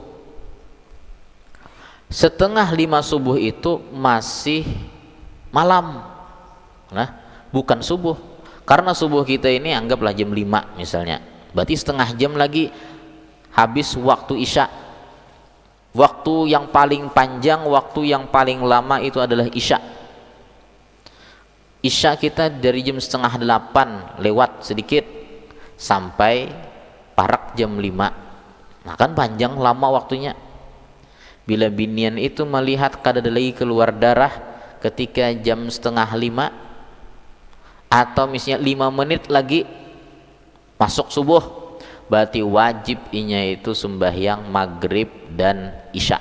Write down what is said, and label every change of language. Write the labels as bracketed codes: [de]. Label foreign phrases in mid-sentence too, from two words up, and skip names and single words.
[id] 4:30 subuh itu masih malam, nah bukan subuh. Karena subuh kita ini anggaplah jam 5 misalnya, berarti setengah jam lagi habis waktu isya. Waktu yang paling panjang, waktu yang paling lama itu adalah isya. Isya kita dari jam 7:30 lewat sedikit sampai parak jam 5. Nah kan panjang lama waktunya. Bila binian itu melihat kadada lagi keluar darah ketika jam 4:30 atau misalnya 5 menit lagi masuk subuh, berarti wajib inya itu sembahyang maghrib dan isya.